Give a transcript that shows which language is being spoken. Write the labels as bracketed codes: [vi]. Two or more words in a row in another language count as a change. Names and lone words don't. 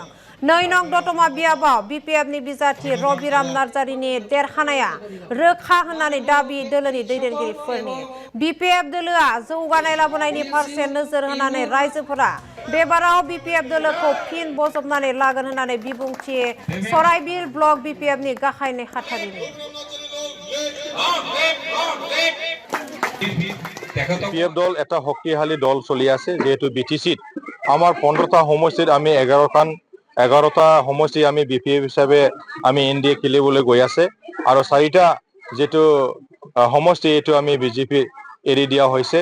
[brx] 2 नं दतमा बियाबाव बिपिएफनि बिजाथि रबिराम नार्जारिनि देरहानाया रोखा होननानै दाबि दोलोनि दैदेनगिरिफोरनि। बिपिएफ दोलोआ जौगानाय लाबोनायनि फारसे नोजोर होनानै रायजोफोरा बेबाराव बिपिएफ दोलोखौ फिन बजबनानै लागोन होननानै बिबुंथि सराइबिल ब्लक बिपिएफनि गाहाय नेहाथारिनि। [as] পিএফ দল এটা শক্তিশালী দল চলি আছে, যেহেতু বিটিসিত আমার 15টা সমষ্টিত আমি 11টা সমষ্টি আমি বিপিএফ হিসাবে আমি এনডিএ খেলিবলৈ গৈ আছে আৰু 4টা যেটো সমষ্টি এটো আমি বিজেপি এৰি দিয়া হৈছে।